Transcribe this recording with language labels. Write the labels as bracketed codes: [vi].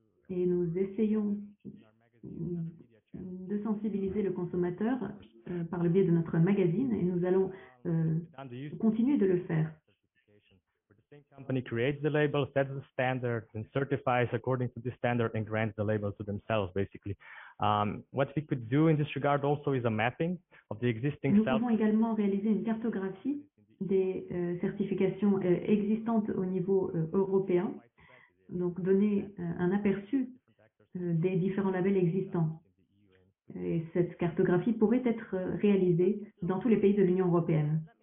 [fr] Et nous essayons de sensibiliser le consommateur par le biais de notre magazine et nous allons continuer de le faire. [en] The same company creates the label, sets the standard, and certifies according to the standard and grants the label to themselves, basically. What we could do in this regard also is a mapping of the existing. [fr] Nous pouvons également réaliser une cartographie des certifications existantes au niveau européen, donc donner un aperçu des différents labels existants. Et cette cartographie pourrait être réalisée dans tous les pays de l'Union européenne.